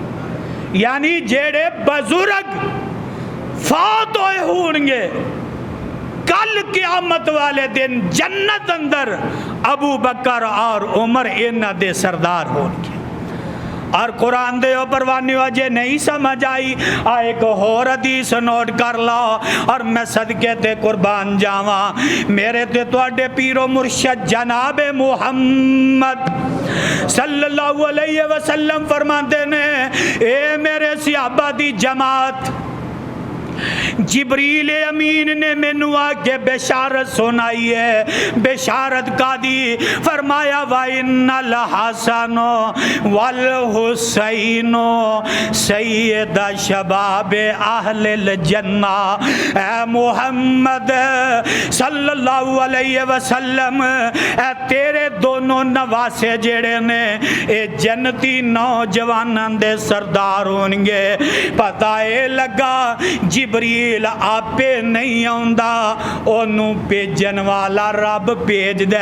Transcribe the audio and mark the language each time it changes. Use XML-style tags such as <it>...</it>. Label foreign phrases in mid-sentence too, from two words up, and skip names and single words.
<pa>یعنی جیڑے بزرگ فوت ہوئے ہونگے، کل قیامت والے دن جنت اندر ابو بکر اور عمر انہاں دے سردار ہونگے. اور قرآن دے پروانے اجے نہیں سمجھ آئی، ایک ہور حدیث نوٹ کر لو اور میں صدقے تے قربان جاوا. میرے تے تہاڈے پیر و مرشد جناب محمد</pa> <ar>صلى الله عليه وسلم</ar> <pa>فرماتے نے، اے میرے صحابہ دی جماعت، جبریل امین نے مینوں آ کے بشارت سنائی ہے. بشارت کا دی?</pa> <ar>فرمایا وإن الحسن والحسين سيد شباب أهل الجنة. اے محمد صلى الله عليه وسلم,</ar> <pa>اے تیرے دونوں نواسے جیڑے نے اے جنتی نوجواناں دے سردار ہونگے. پتا اے لگا جبریل آپے نہیں آؤندا، اونوں بھیجن والا رب بھیجدا.</pa>